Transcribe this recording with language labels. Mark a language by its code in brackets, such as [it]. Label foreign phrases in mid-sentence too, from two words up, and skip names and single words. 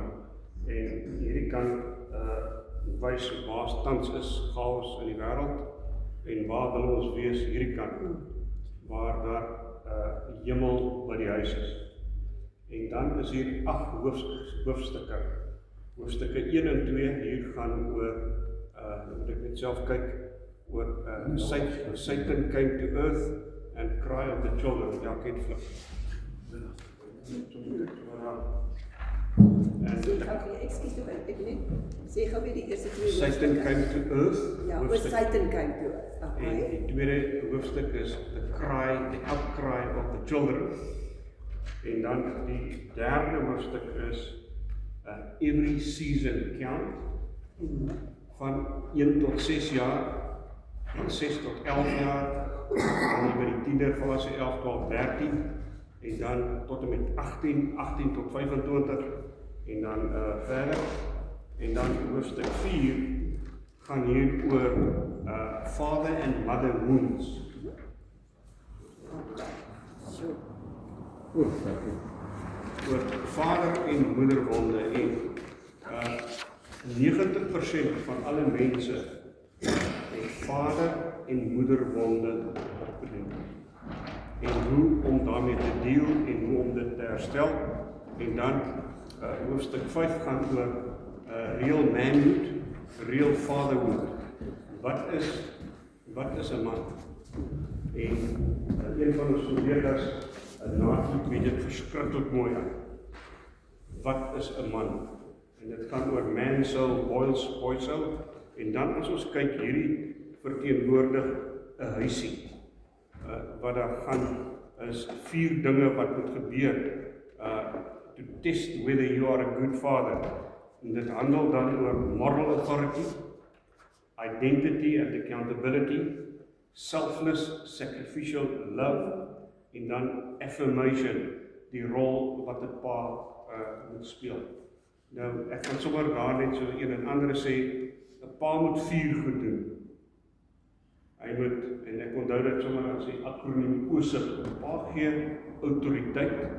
[af] En hierdie kan wys waar tans is chaos in die wêreld en waar wil ons wees hierdie kant waar daar hemel by die huis is. En dan is hier 8 hoofstukke. Hoofstukke 1 en 2 hier gaan oor moet ek net self kyk oor [en] Satan came to earth and cry of the children. [af] Ja, kyk flip. [en] Excuse me, [af] ek net sê gou weer die eerste 2 [en] Satan came to earth. [af] Ja, oor [en] Satan came to earth. [af] En die tweede hoofstuk is [en] the outcry of the children. [af] En dan die derde hoofstuk is [en] every season count. [af] Van 1 tot 6 jaar, van 6 tot 11 jaar, dan by die tienerfase 11, 12, 13, en dan tot en met 18 tot 25, en dan verder. En dan hoofstuk 4 gaan hier oor [en] father and mother wounds. [af] Oor vader en moederwonde en 90% van alle mense het vader en moederwonde opgedoen. En hoe om daarmee te deel en hoe om dit te herstel. En dan hoofstuk 5 gaan oor [en] real manhood, real fatherhood. [af] Wat is 'n man? En een van ons kollegas naadloop met dit verskriklik mooi aan. Wat is 'n man? En dit gaan oor [en] man soul, boy soul. [af] En dan as ons kyk hierdie verteenwoordig 'n huisie. Wat daar gaan is 4 dinge wat moet gebeur [en] to test whether you are a good father. [af] En dit handel dan oor [en] moral authority, identity and accountability, selfless sacrificial love, [af] en dan affirmation, die rol wat 'n pa moet speel. Nou, ek kan sommer daar net so een en ander sê, 'n pa moet 4 goed doen. Hy moet, en ek onthou dit sommer as die akroniem OSIP, 'n pa gee autoriteit.